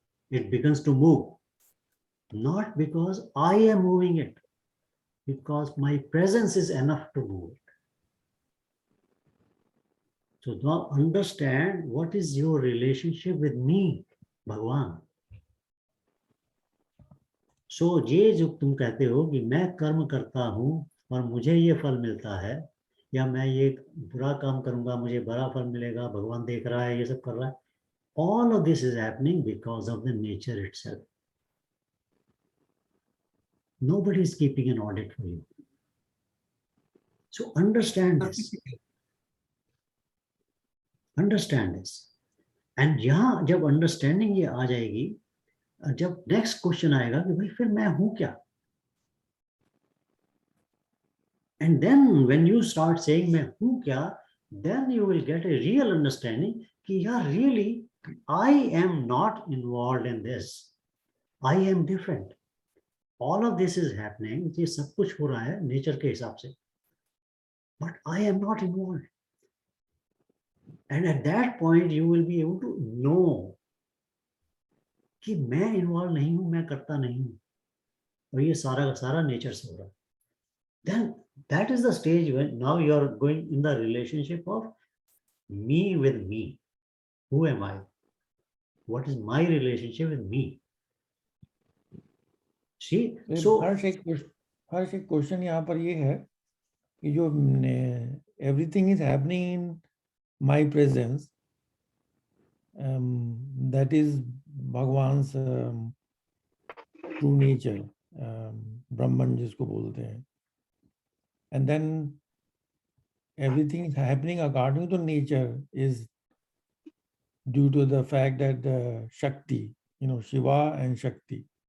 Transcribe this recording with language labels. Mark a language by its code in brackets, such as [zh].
[en] It begins to move, not because I am moving it, because my presence is enough to move it. So now understand what is your relationship with me, bhagwan. [hi] So ये जो तुम कहते हो कि मैं कर्म करता हूँ और मुझे ये फल मिलता है, या मैं ये बुरा काम करूंगा मुझे बुरा फल मिलेगा, भगवान देख रहा है, ये सब कर रहा है. [en] All of this is happening because of the nature itself. Nobody is keeping an audit for you. So understand this. Understand this. [hi] And यहाँ जब understanding ये आ जाएगी, जब next question आएगा कि भाई फिर मैं हूँ क्या? [en] And then when you start saying मैं हूँ क्या, then you will get a real understanding कि यार really I am not involved in this. I am different. All of this is happening. [hi] ये सब कुछ हो रहा है nature के हिसाब से. [en] But I am not involved. [hi] And at that point you will be able to know कि मैं involved नहीं हूँ, मैं करता नहीं हूँ, और ये सारा का सारा nature से हो रहा है. [en] Then that is the stage when now you are going in the relationship of me with me. Who am I? What is my relationship with me? See, so Harsh एक question यहाँ पर ये है कि जो everything is happening in my presence, that is Bhagwan's true nature, Brahman जिसको बोलते हैं, and then everything is happening according to nature is due to the fact that Shakti, Shiva and Shakti.